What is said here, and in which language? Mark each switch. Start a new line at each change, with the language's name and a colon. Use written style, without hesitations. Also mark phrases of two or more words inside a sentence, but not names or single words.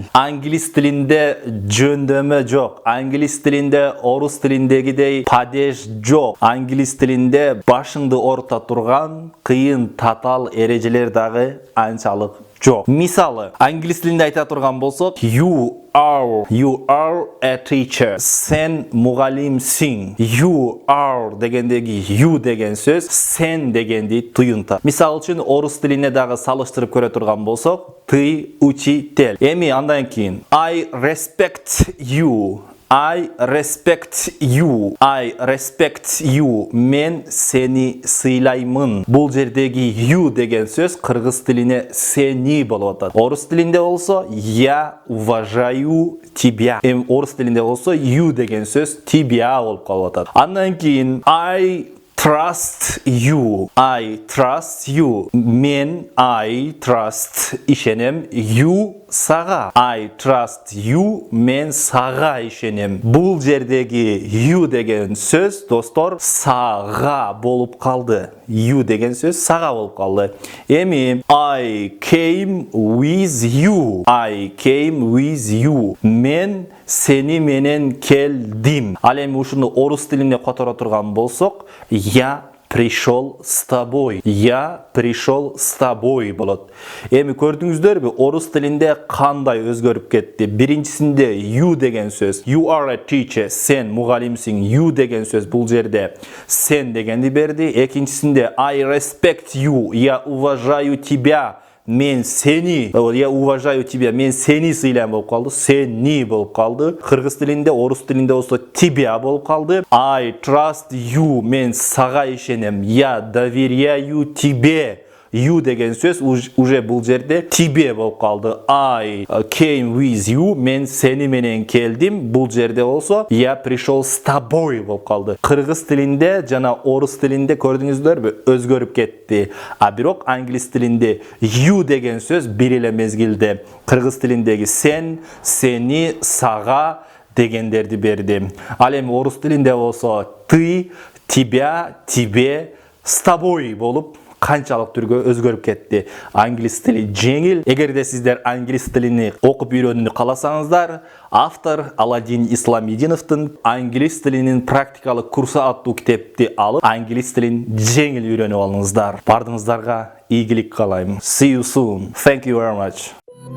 Kyrgyz: Англис тилинде жөндөмө жок. Англис тилинде орус тилиндегидей падеж жок. Англис тилинде башыңды орта турган кыйын татал эрежелер дагы анчалык жок. Мисалы, англис тилинде айта турган болсок,
English: you are a teacher.
Kyrgyz: Сен мугалимсиң.
English: You are
Kyrgyz: дегендеги you деген сөз, sen дегенди туюнта. Мисал үчүн орус тилине дагы салыштырып көрө турган болсок,
Russian: ты учитель.
Kyrgyz: Эми андан кийин
English: I respect you. I respect you. I respect you.
Kyrgyz: Мен сени сыйлаймын. Бул жердеги you деген сөз кыргыз тилине сени болуп атат. Орус тилинде болсо
Russian: я уважаю тебя.
Kyrgyz: Орус тилинде болсо you деген сөз тебя болуп калып атат. Андан кийин
English: I trust you.
Kyrgyz: I trust you. Мен I trust ишенем you сага.
English: I trust you.
Kyrgyz: Мен сага ишенем. Бул жердеги you деген сөз достор сага болуп калды. You деген сөз сага болуп калды. Эми
English: I came with you. I came with you.
Kyrgyz: Мен сени менен келдим. Ал эми ушуну орус тилине которо турган болсок,
Russian: я пришел с тобой. Я пришел с тобой болот.
Kyrgyz: Эми көрдүңүздөрбү, орус тилинде кандай өзгөрүп кетти. Биринчисинде you деген сөз,
English: you are a teacher,
Kyrgyz: сен мугалимсиң. You деген сөз бул жерде сен дегенди берди. Экинчисинде
English: I respect you,
Russian: я уважаю тебя.
Kyrgyz: Мен сени,
Russian: я уважаю тебя,
Kyrgyz: мен сени сыйлайм болуп калды, сени болуп калды. Кыргыз тилинде, орус тилинде болсо тебя болуп калды.
English: I trust you,
Kyrgyz: мен сага ишенем,
Russian: я доверяю тебе.
Kyrgyz: You деген сөз уже бул жерде тебе болуп калды.
English: I came with you,
Kyrgyz: мен сени менен келдим. Бул жерде болсо
Russian: я пришел с тобой
Kyrgyz: болуп калды. Кыргыз тилинде жана орус тилинде көрдүңүздөрбү өзгөрүп кетти. А бирок англис тилинде you деген сөз бир эле мезгилде кыргыз тилиндеги сен, сени, сага дегендерди берди. Ал эми орус тилинде болсо
Russian: ты, тебя, тебе, с тобой
Kyrgyz: болуп канчалык түргө өзгөрүп кетти. Англис тили жеңил. Эгерде сиздер англис тилини окуп үйрөнүүнү кааласаңыздар, автор Аладдин Исламидиновдун англис тилинин практикалык курсу аттуу китепти алып, англис тилин жеңил үйрөнүп алыңыздар. Бардыгыңыздарга ийгилик каалайм.
English: See you soon. Thank you very much.